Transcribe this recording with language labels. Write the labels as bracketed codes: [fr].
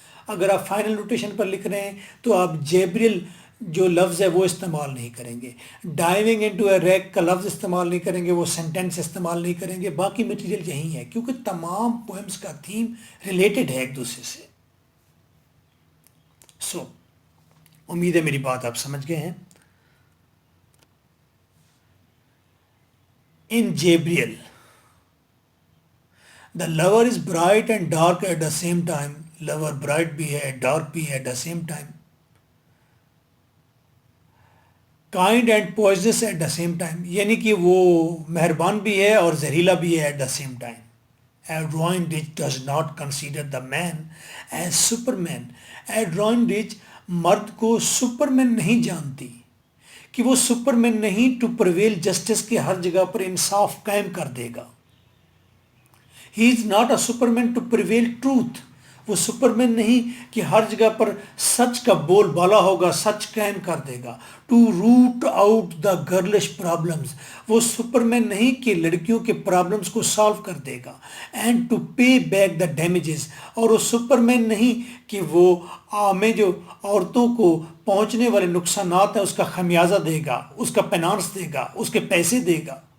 [ur] اگر آپ final notation پر لکھ رہے ہیں تو آپ جیبریل جو لفظ ہے وہ استعمال نہیں کریں گے، [en] diving into a wreck [ur] کا لفظ استعمال نہیں کریں گے، وہ سینٹینس استعمال نہیں کریں گے. باقی میٹیریل یہی ہے کیونکہ تمام پوئمز کا تھیم ریلیٹڈ ہے ایک دوسرے سے. سو امید ہے میری بات آپ سمجھ گئے ہیں. [en] In Gabriel the lover is bright and dark at the same time. [ur] Lower bright بھی ہے، ڈارک بھی ہے [en] At the same time. Kind and poisonous at the same time, [ur] یعنی کہ وہ مہربان بھی ہے اور زہریلا بھی ہے [en] At the same time. Adrienne Rich does not consider the man as super man. [ur] ایڈرائن reach مرد کو سپر مین نہیں جانتی، کہ وہ سپر مین نہیں [en] to prevail justice [ur] کے ہر جگہ پر انصاف قائم کر دے گا. [en] He is not a super man to prevail truth. [ur] وہ سپر مین نہیں کہ ہر جگہ پر سچ کا بول بالا ہوگا، سچ قائم کر دے گا. [en] To root out the girlish problems. [ur] وہ سپر مین نہیں کہ لڑکیوں کے پرابلمز کو سالو کر دے گا. [en] And to pay back the damages. [ur] اور وہ سپر مین نہیں کہ وہ ہمیں جو عورتوں کو پہنچنے والے نقصانات ہیں اس کا خمیازہ دے گا، اس کا پینانس دے گا، اس کے پیسے دے گا.